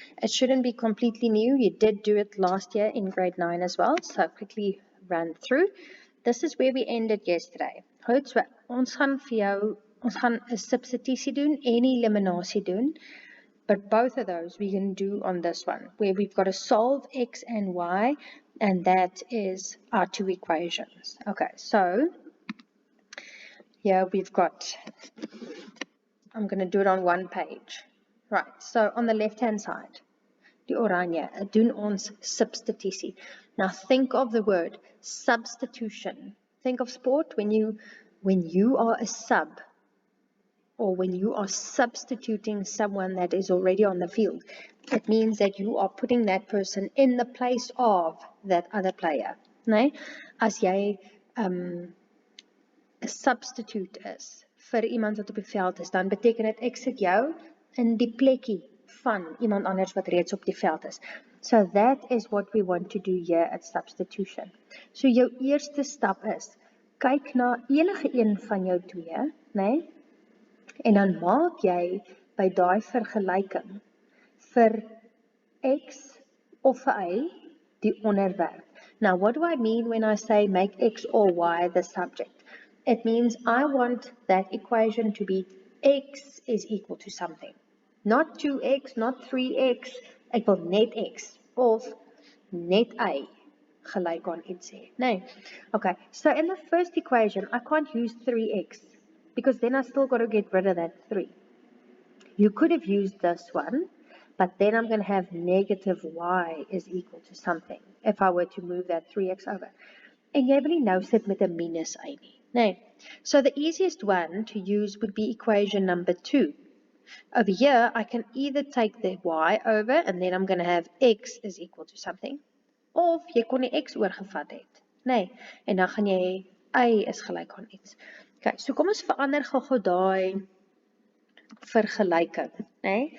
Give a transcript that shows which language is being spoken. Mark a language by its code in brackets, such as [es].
[en] It shouldn't be completely new, you did do it last year in grade 9 as well, so I'll quickly run through. This is where we ended yesterday. [af] Goed, so ons gaan vir jou, ons gaan 'n substitusie doen en eliminasie doen. [en] But both of those we can do on this one, where we've got to solve x and y, and that is our two equations. Okay, so here we've got, I'm going to do it on one page. Right, so on the left-hand side, [af] die oranje, doen ons substitusie. [en] Now think of the word substitution. Think of sport when you are a sub, or when you are substituting someone that is already on the field. It means that you are putting that person in the place of that other player. [af] Nee? As jy 'n substitute is vir iemand wat op die veld is, dan beteken dit ek sit jou in die plekkie van iemand anders wat reeds op die veld is. [en] So that is what we want to do here at substitution. [af] So jou eerste stap is, kyk na enige een van jou twee, nee? En dan maak jy by daai vergelyking vir x of vir y die onderwerp. [en] Now, what do I mean when I say make x or y the subject? It means I want that equation to be x is equal to something. Not 2x, not 3x, [af] ek wil net x of net y gelyk aan iets hê. Nee. [en] Okay, so in the first equation, I can't use 3x. Because then I still got to get rid of that 3. You could have used this one, but then I'm going to have negative y is equal to something, if I were to move that 3x over. [af] En jy wil nie nou sit met 'n minus y nie. Nee. [en] So the easiest one to use would be equation number 2. Over here, I can either take the y over, and then I'm going to have x is equal to something, [af] of jy kon die x oorgevat het. Nee. En dan gaan jy y is gelyk aan iets. Okay, so kom ons verander gou daai vergelyking, né?